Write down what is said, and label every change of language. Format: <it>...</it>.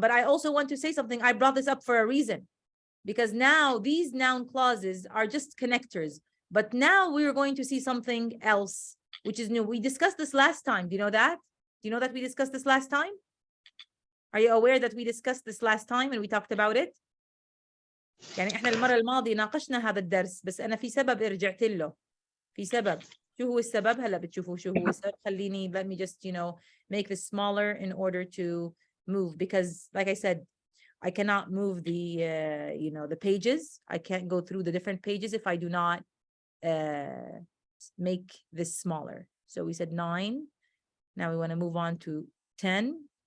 <en>But I also want to say something. I brought this up for a reason, because now these noun clauses are just connectors. But now we're going to see something else, which is new. We discussed this last time. Do you know that? Do you know that we discussed this last time? Are you aware that we discussed this last time and we talked about it?</en> <ar>يعني احنا المرة الماضية ناقشنا هذا الدرس، بس أنا في سبب رجعت له. في سبب. شو هو السبب؟ هلا بتشوفوا شو هو السبب.</ar> <en>خليني, let me just, make this smaller in order to move, because like I said, I cannot move the, the pages. I can't go through the different pages if I do not make this smaller. So we said 9. Now we want to move on to 10.</en>